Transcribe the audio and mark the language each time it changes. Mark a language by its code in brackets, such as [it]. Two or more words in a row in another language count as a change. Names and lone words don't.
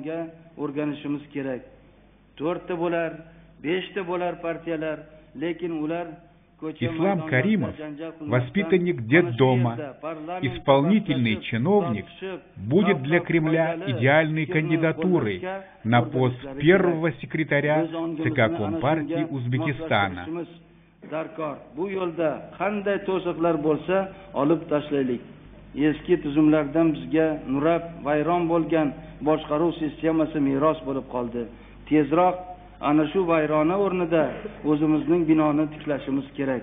[ru] Ислам Каримов, воспитанник детдома, исполнительный чиновник, будет для Кремля идеальной кандидатурой на пост первого секретаря ЦК Компартии Узбекистана. [uz] Eski tuzumlardan bizga nurab vayron bo'lgan boshqaruv sistemasi meros bo'lib qoldi. Tezroq ana shu vayrona o'rnida o'zimizning binoni tiklashimiz kerak.